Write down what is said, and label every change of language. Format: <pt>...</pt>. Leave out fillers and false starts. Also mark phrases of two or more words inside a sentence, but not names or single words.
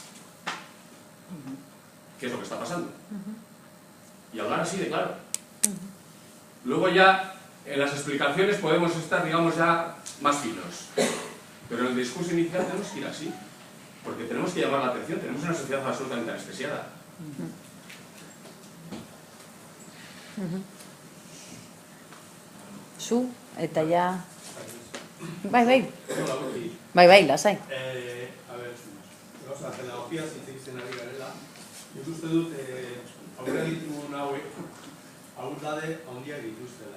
<es>¿Qué es lo que está pasando? Y hablar así de claro. Luego ya en las explicaciones podemos estar, digamos, ya más finos, pero en el discurso inicial tenemos que ir así, porque tenemos que llamar la atención. Tenemos una sociedad absolutamente anestesiada.</es> <eu>Zu, eta ja... Bai, lasai. A ver, gauza, pedagogía zitzen ari garela. Nik uste dut, aurre ditugun hauek, aurrade handiak dituztela.</eu>